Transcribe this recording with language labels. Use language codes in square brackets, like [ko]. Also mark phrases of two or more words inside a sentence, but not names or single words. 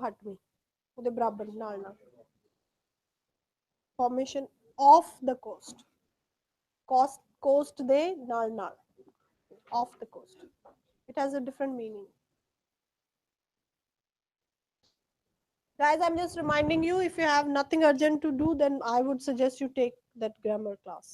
[pa] ਹਟਵੀਂ ਉਹਦੇ ਬਰਾਬਰ ਨਾਲ ਨਾਲ [en] formation off the coast coast [pa] ਦੇ ਨਾਲ ਨਾਲ [en] off the coast it has a different meaning. Guys, I'm just reminding you, if you have nothing urgent to do, then I would suggest you take that grammar class.